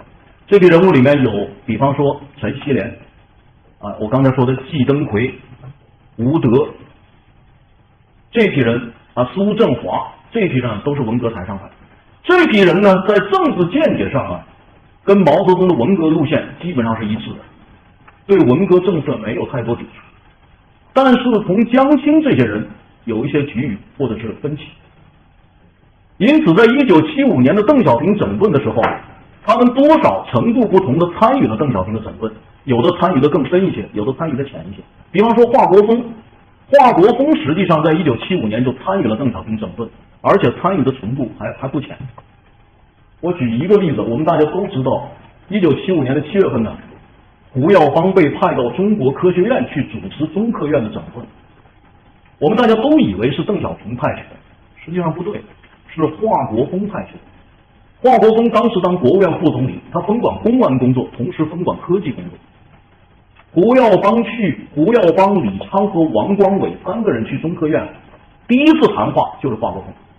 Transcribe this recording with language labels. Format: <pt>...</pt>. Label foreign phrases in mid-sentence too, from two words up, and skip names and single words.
<zh>這批人物裡面有，比方說陳錫聯，我剛才說的季登奎、吳德，這批人蘇振華，這批人都是文革台上派。這批人呢，在政治見解上跟毛澤東的文革路線基本上是一致的，對文革政策沒有太多抵觸。但是從江青這些人有一些局域或者是分歧。因此，在1975年的邓小平整顿的时候，他们多少程度不同的参与了邓小平的整顿，有的参与的更深一些，有的参与的浅一些。比方说华国锋实际上在1975年就参与了邓小平整顿，而且参与的程度还不浅。我举一个例子，我們大家都知道，1975年的7月份呢，胡耀邦被派到中國科學院去主持中科院的整頓，我們大家都以為是鄧小平派去的，實際上不對，是華國鋒派去的。華國鋒當時當國務院副總理，他分管公安工作，同時分管科技工作。胡耀邦、李昌和王光偉3個人去中科院，第一次談話就是華國鋒。</zh>